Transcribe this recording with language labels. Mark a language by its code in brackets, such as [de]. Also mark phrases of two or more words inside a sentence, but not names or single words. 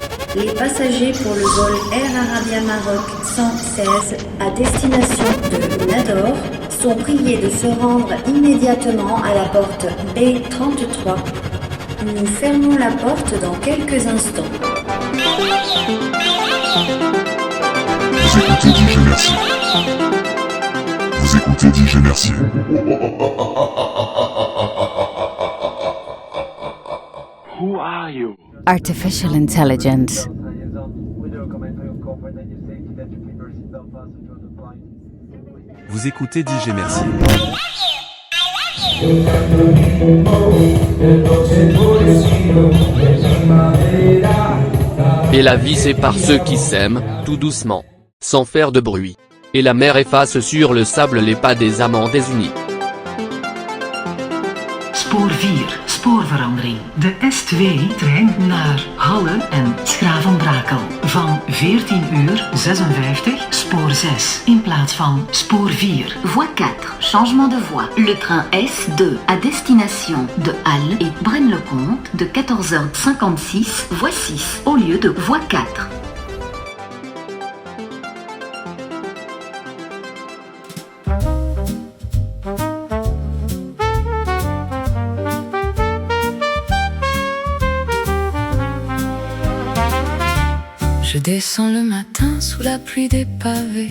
[fr] Les passagers pour le vol Air Arabia Maroc 116 à destination de Nador sont priés de se rendre immédiatement à la porte B33. Nous fermons la porte dans quelques instants. Vous écoutez DJ Mercier. Vous écoutez DJ Mercier. [en] Who are you? Artificial intelligence. [fr] Vous écoutez DJ Mercier. Et la vie c'est par ceux qui s'aiment, tout doucement, sans faire de bruit. Et la mer efface sur le sable les pas des amants désunis. [nl] Spoor 4, spoorverandering. De S2-trein naar Halle en Schravenbrakel. Van 14:56, spoor 6 in plaats van spoor 4. [fr] Voie 4, changement de voie. Le train S2 à destination de Halle et Braine-le-Comte de 14h56, voie 6 au lieu de voie 4. Je descends le matin sous la pluie des pavés.